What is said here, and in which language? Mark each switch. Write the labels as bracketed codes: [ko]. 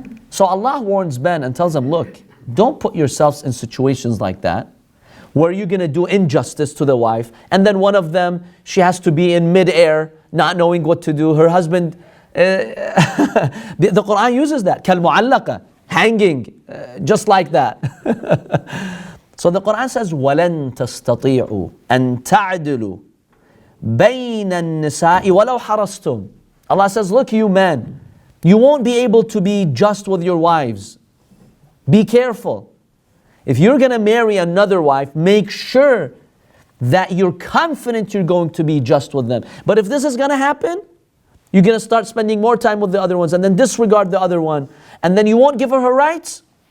[en] So Allah warns men and tells them, look, don't put yourselves in situations like that where you're going to do injustice to the wife and then one of them, she has to be in midair, not knowing what to do. Her husband, the Quran uses that, كَالْمُعَلَّقَةِ, hanging, just like that. So the Quran says, [ar] وَلَن تَسْتَطِيعُوا أَن تَعْدِلُوا بَيْنَ النِّسَاءِ وَلَوْ حَرَصْتُمْ. [en] Allah says, look, you men, you won't be able to be just with your wives. Be careful. If you're going to marry another wife, make sure that you're confident you're going to be just with them. But if this is going to happen, you're going to start spending more time with the other ones and then disregard the other one, and then you won't give her rights.